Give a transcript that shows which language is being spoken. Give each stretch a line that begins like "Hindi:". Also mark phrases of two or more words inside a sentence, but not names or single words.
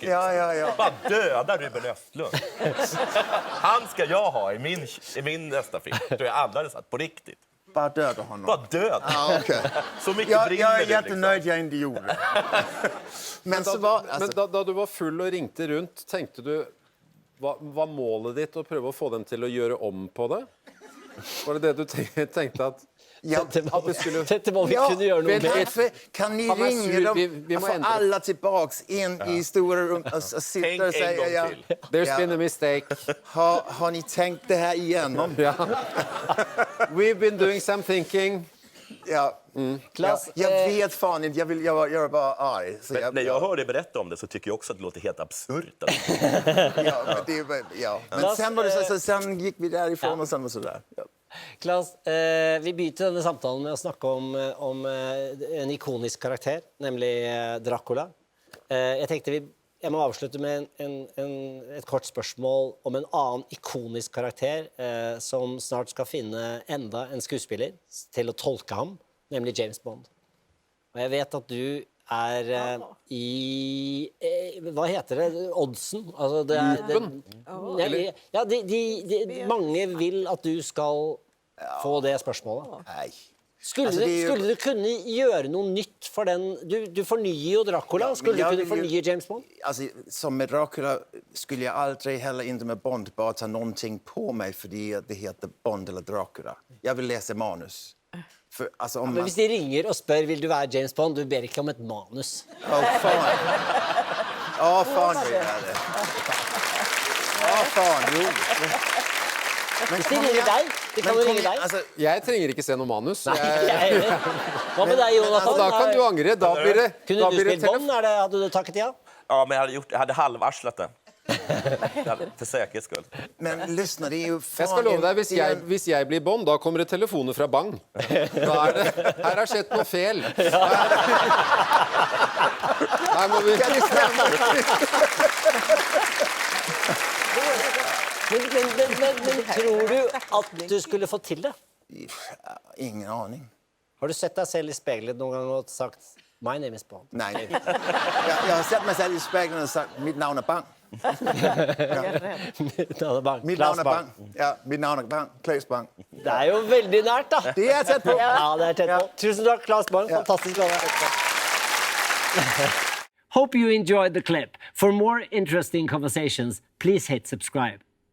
Swedish: Ja. Bara döda Ruben Östlund. Han ska jag ha i min nästa film. Då jag aldrig hade satt på riktigt. Bara döda honom. Bara död. Ja, okay. Så mycket jag brinner är du, jättenöjd jag inte gjorde det.
Norwegian: Men da du var full og ringte rundt, tenkte du var målet ditt å prøve å få dem til å gjøre om på det? Var det du tenkte at Dette må vi kunne gjøre noe med.
Swedish: Kan ni Han är sur, ringa dem
Norwegian: vi må få
Swedish: ändra. alla tillbaks in i stora rum och sitta Tänk och en säga gång till.
English: There's been a mistake.
Swedish: har ni tänkt det här igenom? Ja.
English: We've been doing some thinking.
Swedish: Ja. Klass, Jag vet fan inte, jag är bara arg. Så Men när jag hör dig berätta om det så tycker jag också att det låter helt absurt. Men sen var det så, sen gick vi därifrån och sen var så där. Ja. Klaus,
Norwegian: vi begynte denne samtalen med å snakke om en ikonisk karakter, nemlig Dracula. Jeg tenkte jeg må avslutte med et kort spørsmål om en annen ikonisk karakter som snart skal finne enda en skuespiller til å tolke ham, nemlig James Bond. Og jeg vet at du er i hva heter det? Oddsen? Altså mange vil at du skal få det spørsmålet.
Swedish: Nej.
Norwegian: Skulle du kunne gjøre noe nytt for den? Du fornyer jo Dracula. Skulle du kunne fornye James Bond?
Swedish: Alltså, som med Dracula skulle jag aldrig heller inte med Bond bara ta någonting på mig för det heter Bond eller Dracula. Jag vill läsa manus. För, alltså, om
Norwegian: Men hvis de ringer og spør vil du være James Bond, du ber ikke om et manus.
Swedish: Fan vill jag det. Fan, jo.
Norwegian: Hvis de ringer deg, de kan jo ringe deg.
Swedish: Alltså,
Norwegian: Jeg trenger ikke se noe manus. Nei, hva med deg, Jonathan? Da kan du angre. Da blir det Kunne du spilt Bond? Hadde du takket ja?
Swedish: Ja, men jag hade halvarslat det. För säkerhets skull. men lyssna, det är ju fan...
Norwegian: Jeg skal love deg, hvis jeg blir Bond, da kommer det telefoner fra Bang. Da her har skjedd noe fel. Her må vi... Men tror du at du skulle få til det?
Swedish: Ingen aning.
Norwegian: Har du sett deg selv i speilet noen gang og sagt
English: My name is Bond?
Swedish: Nej. Jag har sett mig själv i spegeln och sagt mitt namn är Bang.
Norwegian: Mitt navn er Bang.
Swedish: Mitt Klaus namn är Bang. Ja, mitt namn är Bang. Klaus Bang.
Norwegian: Det er jo veldig nært, da.
Swedish: Det är tett på.
Norwegian: Ja, det er tett på. Tusen takk, Klaus Bang. Fantastisk gave.
English: Hope you enjoyed the clip. For more interesting conversations, please hit subscribe.